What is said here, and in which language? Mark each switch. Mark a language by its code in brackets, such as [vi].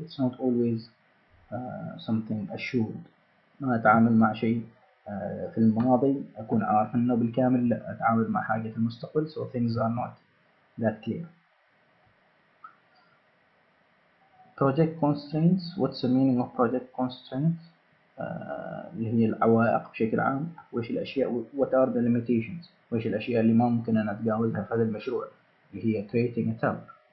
[en] It's not always something assured. [ar] ما أتعامل مع شيء في الماضي أكون عارف إنه بالكامل، لا أتعامل مع حاجة في المستقبل. [en] so things are not that clear. project constraints. What's the meaning of project constraints؟ [ar] اللي هي العوائق بشكل عام. وإيش الأشياء [en] what are the limitations، [ar] وإيش الأشياء اللي ما ممكن أن أتجاوزها في هذا المشروع اللي هي [en] creating a tower.